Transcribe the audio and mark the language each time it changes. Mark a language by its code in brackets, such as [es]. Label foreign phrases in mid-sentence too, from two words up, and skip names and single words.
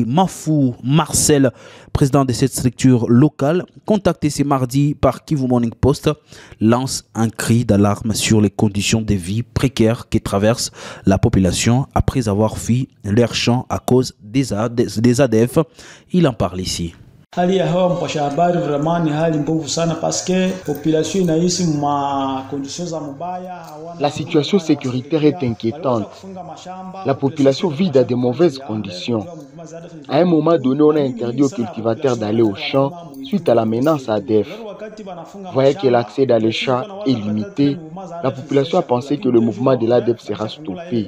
[fr] Mafou Marcel, président de cette structure locale, contacté ce mardi par Kivu Morning Post, lance un cri d'alarme sur les conditions de vie précaires que traverse la population après avoir fui leur champ à cause des ADF. Il en parle ici. [sw] Hali ya hewa mpasha habari vraiment ni hali mbovu sana [fr] parce que population [sw] inaishi ma conditions za mubaya. [fr] La situation sécuritaire est inquiétante. La population vit dans de mauvaises conditions. À un moment donné, on a interdit aux cultivateurs d'aller au champ suite à la menace ADF. Voyant que l'accès dans les champs est limité, la population a pensé que le mouvement de l'ADF sera stoppé.